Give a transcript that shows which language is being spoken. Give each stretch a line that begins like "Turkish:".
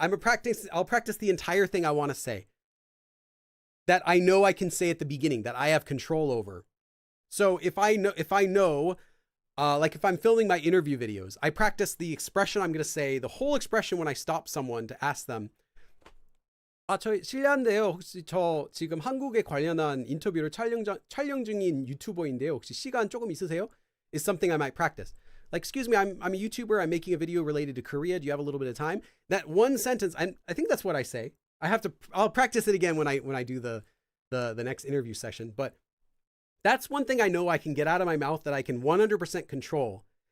English: I'll practice the entire thing I want to say that I know I can say at the beginning, that I have control over. So if I know, like if I'm filming my interview videos, I practice the expression I'm going to say, the whole expression when I stop someone to ask them,
Korean: 저 실례한데요. 혹시 저 지금 한국에 관련한 인터뷰를 촬영 중인 유튜버인데요. 혹시 시간 조금 있으세요?
English: Is something I might practice. Like, excuse me, I'm a YouTuber. I'm making a video related to Korea. Do you have a little bit of time? That one sentence, I think that's what I say. I'll practice it again when I do the next interview session. But that's one thing I know I can get out of my mouth that I can 100% control.